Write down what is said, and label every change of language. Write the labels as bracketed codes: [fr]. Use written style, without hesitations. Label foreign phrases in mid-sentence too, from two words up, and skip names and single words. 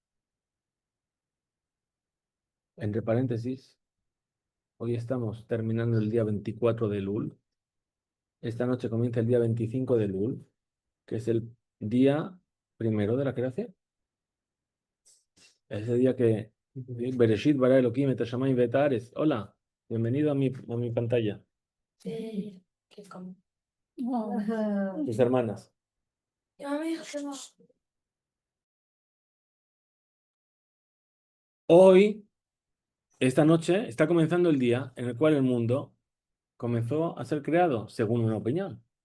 [es] Entre paréntesis, hoy estamos terminando el día 24 de Elul. Esta noche comienza el día 25 de Elul, que es el día primero de la creación. Ese día que [he] בראשית ברא אלהים את השמים ואת הארץ. [es] Hola, bienvenido a mi pantalla. ¿Qué como? Tus hermanas. Hoy, esta noche, está comenzando el día en el cual el mundo comenzó a ser creado, según una opinión.